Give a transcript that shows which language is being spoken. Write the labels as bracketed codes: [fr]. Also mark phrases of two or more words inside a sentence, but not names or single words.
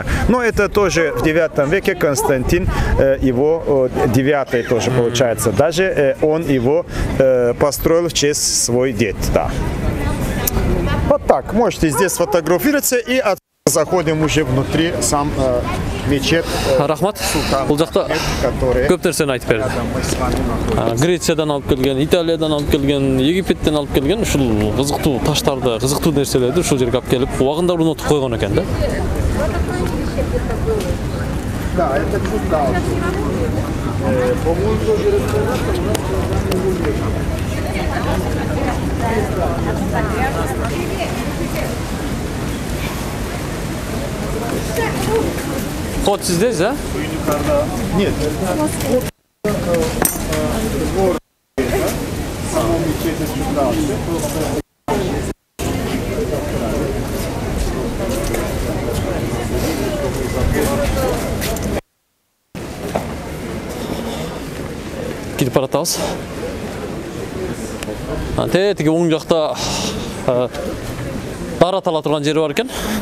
[ru] Но это тоже в 9 веке Константин, его 9 тоже получается. Даже он его построил в честь свой дед. Да. Вот так, можете здесь сфотографироваться и заходим уже внутри сам мечеть. [ky] Рахмат. Бул жакта көп нерсени айтып берди. Грециядан алып келген, Италиядан алып келген, Египеттен алып келген ушул кызыктуу таштарды, кызыктуу нерселерди ушул жерге алып келип, убагында орнотуп койгон экен да. [ru] Да, это чудо. Вход здесь, да? Нет. Самому мечети чудо. [ky] Кирип баратабыз. Тетиги оң жакта дарат ала турган жери бар экен.